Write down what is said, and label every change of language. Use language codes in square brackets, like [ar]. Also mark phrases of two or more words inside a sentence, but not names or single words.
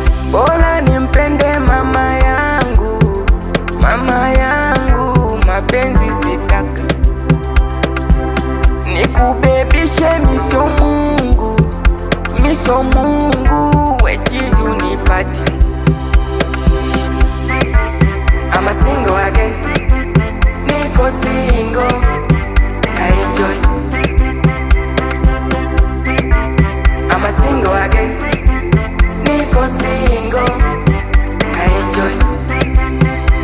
[sw] Bora nimpende mama yangu, mama yangu, mapenzi sitaka. Nikubebishe mi sio Mungu, Misho Mungu, we chizi unipati. [en] I'm a single again. [sw] Niko single. Na enjoy. [en] I'm a single again. [sw] Niko single. Na enjoy.